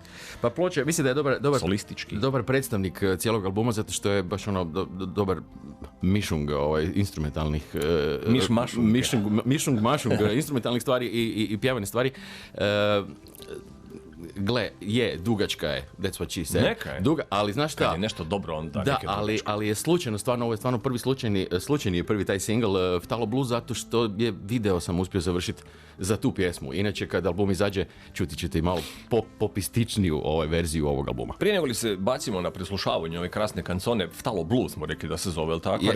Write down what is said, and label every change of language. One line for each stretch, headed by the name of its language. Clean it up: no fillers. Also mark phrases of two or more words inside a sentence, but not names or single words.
Croatian: Pa ploča, mislim da je dobar solistički. Dobar predstavnik cijelog albuma, zato što je baš dobar mišung instrumentalnih mišung instrumentalnih stvari i pjevane stvari. gle, dugačka je,
English: that's what she said.
Croatian: Neka je. Ali znaš šta? Kad je nešto dobro, onda da, neke dugačke. ali je slučajno, stvarno, ovo je stvarno prvi slučajni je prvi taj single Ftalo Blues, zato što je video sam uspio završiti za tu pjesmu. Inače, kad album izađe, čuti ćete i malo popističniju verziju ovog albuma. Prije nego li se bacimo na preslušavanje ove krasne kancone, Ftalo Blues smo rekli da se zove, jel tako?